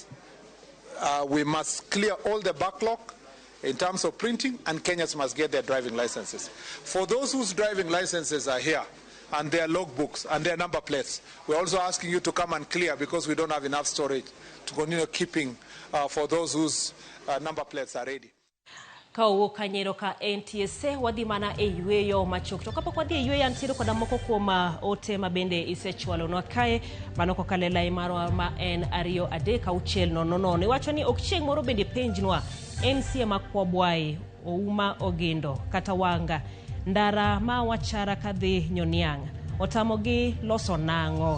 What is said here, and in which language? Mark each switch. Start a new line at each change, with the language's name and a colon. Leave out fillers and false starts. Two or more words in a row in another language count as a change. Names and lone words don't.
English: We must clear all the backlog in terms of printing, and Kenyans must get their driving licenses. For those whose driving licenses are here and their logbooks and their number plates, we're also asking you to come and clear because we don't have enough storage to continue keeping for those whose number plates are ready.
Luo (Kenya and Tanzania): Ka owuok Kanyero ka NTSA wadhi mana e yweyo machok. To kapok wadhi e yweyo antiere koda moko kuom ote ma bende isechwalonwa kae. Mano kokalo lai marwa ma en 23600. Iwacho ni ok chieng' moro bende penjnwa MCA ma Kwabwai, Ouma Ogindo kata Wanga ndara ma wachara kadhi Nyoniang' otamogi loso nang'o.